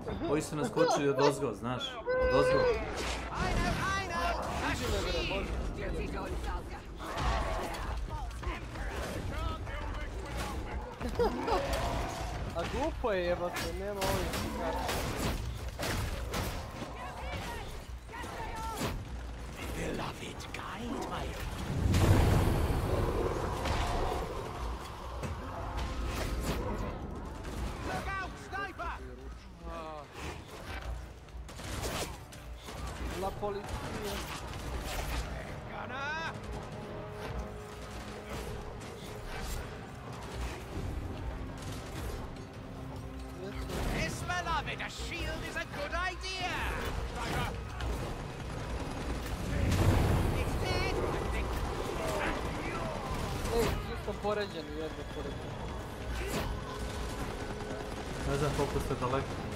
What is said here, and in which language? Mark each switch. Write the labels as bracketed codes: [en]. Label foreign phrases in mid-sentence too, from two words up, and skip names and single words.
[sr] Ovi su nas skočili od ozgo, znaš. Od ozgo. A glupo je jebate, nema ovih karta. [en] Beloved, guide my... Look out, sniper! [it] La polizia. [en] Gunner! Yes, beloved, a shield is a good idea! Sniper! It's dead, I think. [sr] Ej, čisto poređeni, jedno poređeni. Ne znam koliko ste daleko.